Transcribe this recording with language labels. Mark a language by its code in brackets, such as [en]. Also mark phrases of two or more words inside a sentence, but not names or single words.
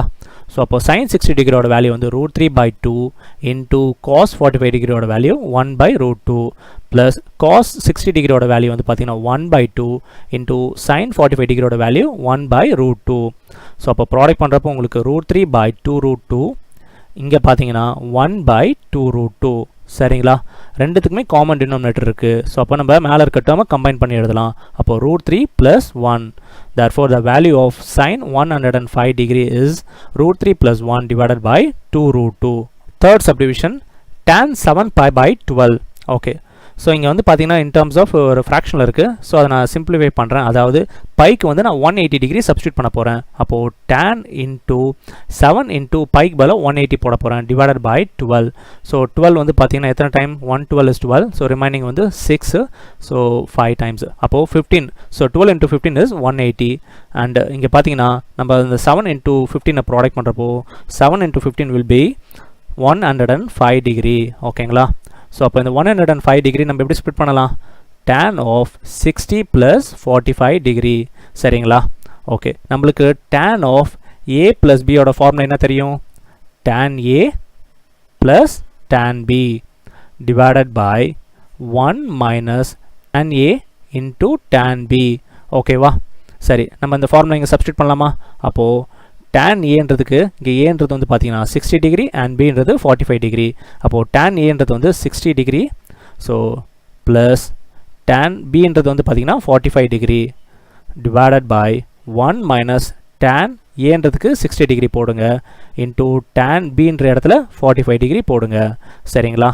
[ta] ஸோ அப்போ sin 60 டிகிரியோட வேல்யூ வந்து √3/2 [en] into cos 45 [ta] டிகிரியோட வேல்யூ 1/√2 [en] plus cos 60 [ta] டிகிரியோட வேல்யூ வந்து பார்த்தீங்கன்னா 1/2 [en] into sin 45 [ta] டிகிரியோட வேல்யூ 1/√2. ஸோ அப்போ ப்ராடக்ட் பண்ணுறப்போ உங்களுக்கு √3/2√2 இங்கே பார்த்தீங்கன்னா 1/2√2, சரிங்களா? ரெண்டுத்துக்குமே [en] common denominator [ta] இருக்குது. ஸோ அப்போ நம்ம மேலே இருக்க டேர்மை கம்பைன் பண்ணி எழுதலாம். அப்போ √3 + 1. [en] Therefore, the value of sin 105 degree is √3 + 1 divided by 2√2. Third subdivision, tan 7π/12. okay, so [ta] இங்கே வந்து பார்த்தீங்கன்னா [en] in terms of [ta] ஒரு ஃப்ராக்ஷனில் இருக்குது. ஸோ அதை நான் சிம்பிளிஃபை பண்ணுறேன். அதாவது பைக்கு வந்து நான் 180 [en] degree substitute [ta] பண்ண போகிறேன். அப்போது tan இன்ட்டு 7 இன்ட்டு பைக்கு பதிலாக 180 போட போகிறேன் [en] divided by 12. [ta] ஸோ 12 வந்து பார்த்தீங்கன்னா எத்தனை டைம்? 112 is 12. [en] so remaining [ta] வந்து 6. [en] so 5 times. [ta] அப்போது 15. ஸோ 12 × 15 is 180. அண்ட் இங்கே பார்த்தீங்கன்னா நம்ம இந்த 7 × 15 ப்ராடக்ட் பண்ணுறப்போ 7 × 15 [en] will be 105 degree, [ta] ஓகேங்களா? ஸோ அப்போ இந்த 105 டிகிரி நம்ம எப்படி ஸ்ப்ளிட் பண்ணலாம்? [en] tan of 60 + 45 degree, சரிங்களா? [ta] ஓகே, நம்மளுக்கு [en] tan of a + b [ta] ஓட ஃபார்முலா என்ன தெரியும்? [en] tan a + tan b divided by 1 - tan a into tan b, ஓகேவா? [ta] சரி, நம்ம இந்த ஃபார்முலா இங்கே சப்ஸ்டியூட் பண்ணலாமா? அப்போது tan ஏன்றதுக்கு இங்கே ஏன்றது வந்து பார்த்தீங்கன்னா 60 டிகிரி அண்ட் பின்றது 45 டிகிரி. அப்போது tan ஏன்றது வந்து 60 டிகிரி. ஸோ ப்ளஸ் tan பின்றது வந்து பார்த்தீங்கன்னா 45 [en] degree divided by 1 [ta] - tan ஏன்றதுக்கு 60 டிகிரி போடுங்க இன்ட்டு tan பின்ற இடத்துல 45 டிகிரி போடுங்க, சரிங்களா?